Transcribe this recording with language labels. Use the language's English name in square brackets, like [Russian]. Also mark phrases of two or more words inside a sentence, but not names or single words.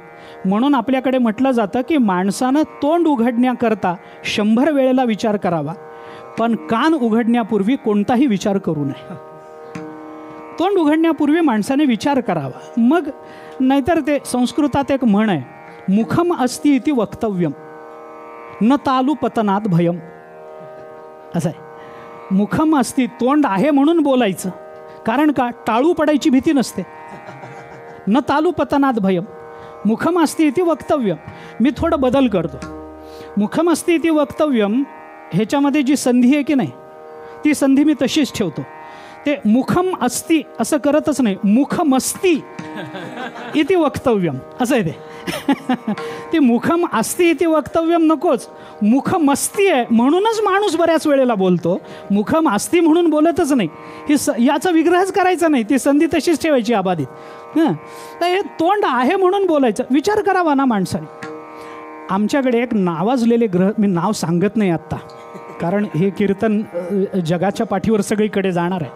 [Marathi] म्हणून आपल्याकडे म्हटलं जातं की माणसानं तोंड उघडण्याकरता 100 वेळेला विचार करावा पण कान उघडण्यापूर्वी कोणताही विचार करू नये. तोंड उघडण्यापूर्वी माणसाने विचार करावा मग. नाहीतर ते संस्कृतात एक म्हण आहे, [Sanskrit] मुखम अस्ति इति वक्तव्यम न तालू पतनात भयम. [Marathi] असं आहे. [Sanskrit] मुखम अस्ति, [Marathi] तोंड आहे म्हणून बोलायचं. कारण का, टाळू पडायची भीती नसते. [Sanskrit] न तालू पतनात भयम. मुखम अस्ति इति वक्तव्यम. [Marathi] मी थोडं बदल करतो. [Sanskrit] मुखम अस्ति इति वक्तव्यम [Marathi] ह्याच्यामध्ये जी संधी आहे की नाही ती संधी मी तशीच ठेवतो. ते [Sanskrit] मुखम अस्ति [Marathi] असं करतच नाही, [Sanskrit] मुखमस्ति इति वक्तव्यम [Marathi] असं आहे ते. ती [Sanskrit] मुखम अस्ति इति वक्तव्यम [Marathi] नकोच, मुखमस्ति आहे म्हणूनच माणूस बऱ्याच वेळेला बोलतो. [Sanskrit] मुखम अस्ति [Marathi] म्हणून बोलतच नाही. याचा विग्रहच करायचा नाही, ती संधी तशीच ठेवायची अबाधित. तर हे तोंड आहे म्हणून बोलायचं. विचार करावा ना माणसाने. आमच्याकडे एक नावाजलेले ग्रह, मी नाव सांगत नाही आत्ता कारण हे कीर्तन जगाच्या पाठीवर सगळीकडे जाणार आहे.